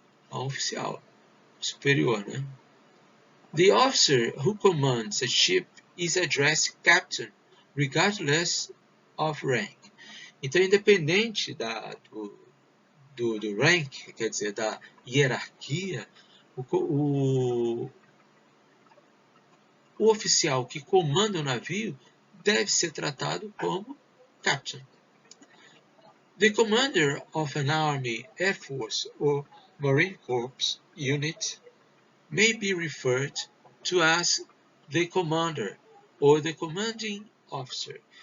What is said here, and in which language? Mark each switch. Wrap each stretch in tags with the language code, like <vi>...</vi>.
<pt>A um oficial superior, né?</pt> <en>The officer who commands a ship is addressed captain, regardless of rank.</en> <pt>Então, independente do rank, quer dizer, da hierarquia, o oficial que comanda o navio deve ser tratado como captain.</pt> <en>The commander of an Army, Air Force or Marine Corps unit may be referred to as the commander or the commanding officer.</en>